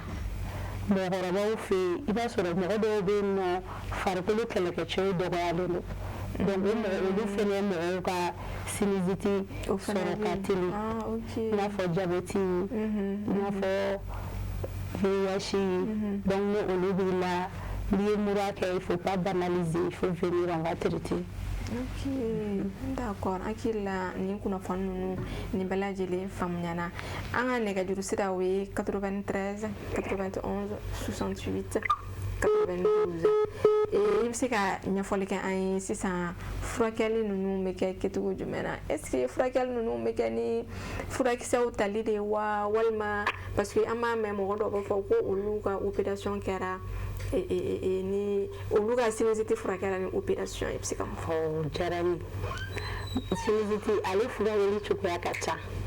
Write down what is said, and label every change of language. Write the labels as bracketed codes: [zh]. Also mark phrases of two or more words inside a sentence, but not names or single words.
[bm] Mɔgɔkɔrɔbaw fɛ yen i b'a sɔrɔ mɔgɔ dɔw bɛ yen nɔ farikolo kɛlɛkɛcɛw dɔgɔyalen don donc olu fɛnɛ ye mɔgɔw ka sinusite sɔrɔ ka teli i n'a fɔ jabɛti i n'a fɔ VIH donc ni olu b'i la n'i ye mura kɛ [fr] il faut pas banaliser il faut venir on va traiter. Ok, d'accord. [bm] Hakili la nin kunnafoni ninnu nin bɛɛ lajɛlen faamuyana an ka nɛgɛjuru sira o ye 93 91 68 92 i bɛ se ka ɲɛfɔli kɛ an ye sisan furakɛli ninnu bɛ kɛ kɛcogo jumɛn na [fr] est-ce que [bm] furakɛli ninnu bɛ kɛ ni furakisɛw tali de wa walima [fr] parce que [bm] an b'a mɛn mɔgɔ dɔw b'a fɔ ko olu ka opération kɛra ni olu ka sinusite furakɛla ni opération i bɛ se ka mun fɔ. Diyara n ye sinusite ale furakɛli cogoya ka ca